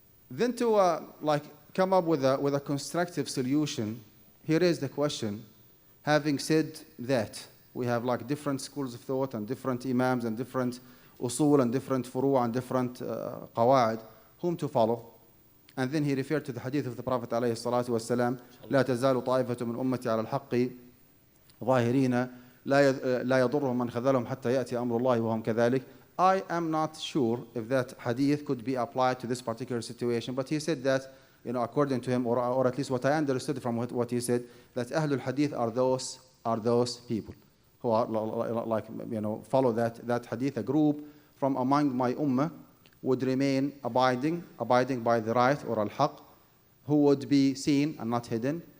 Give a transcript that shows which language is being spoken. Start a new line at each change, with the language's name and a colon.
English: Then to come up with a constructive solution, he raised the question, having said that we have like different schools of thought and different imams and different usul and different furu' and different qawa'id, whom to follow? And then he referred to the hadith of the Prophet
Arabic: عليه الصلاة والسلام, لا تزال طائفة من أمتي على الحق ظاهرين لا يضرهم من خذلهم حتى يأتي أمر الله وهم كذلك.
English: I am not sure if that hadith could be applied to this particular situation, but he said that, according to him, or at least what I understood from what he said, that Ahlul Hadith are those people who are follow that hadith. A group from among my ummah would remain abiding by the right or al-haq, who would be seen and not hidden.